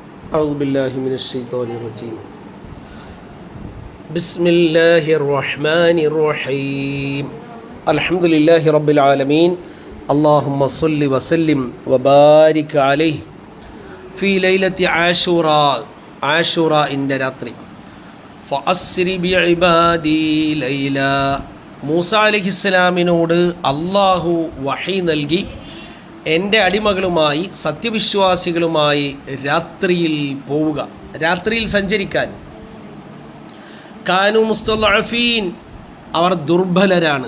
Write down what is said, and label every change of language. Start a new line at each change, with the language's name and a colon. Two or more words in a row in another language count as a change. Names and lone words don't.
Arabic: أعوذ بالله من الشيطان الرجيم بسم الله الرحمن الرحيم الحمد لله رب العالمين اللهم صل وسلم وبارك عليه في ليلة عاشوراء إن രാത്രി فأسر بعبادي ليلا
Malayalam: മൂസ അലൈഹിസ്സലാമിനോട് അല്ലാഹു വഹി നൽകി എൻ്റെ അടിമകളുമായി സത്യവിശ്വാസികളുമായി രാത്രിയിൽ പോവുക, രാത്രിയിൽ സഞ്ചരിക്കാൻ.
Arabic: كانوا مستضعفين,
Malayalam: അവർ ദുർബലരാണ്.